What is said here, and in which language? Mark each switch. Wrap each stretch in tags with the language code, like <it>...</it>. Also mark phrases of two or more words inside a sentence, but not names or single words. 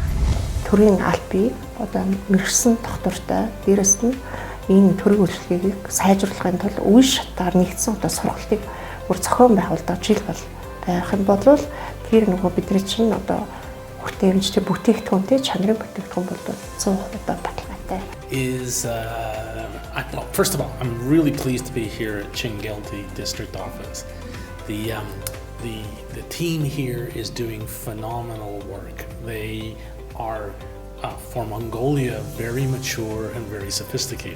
<mn>Төрийн албыг одоо мэрэгсэн доктортой дээрэс нь энэ төрийн үйлчлэгийг сайжруулахын тулд үе шатаар нэгдсэн одоо сургалтыг бүр зохион байгуулдаг жил бол байх юм бол тэр нөгөө бидний чинь одоо хүртээмжтэй бүтээгдэхүүнтэй чанарын бүтээгдэхүүн бол 100% баталгаатай.</mn> <en>First of all, I'm really pleased to be here at Chingelti District Office. The team here is doing phenomenal work. They are, for Mongolia, very mature and very sophisticated.</en>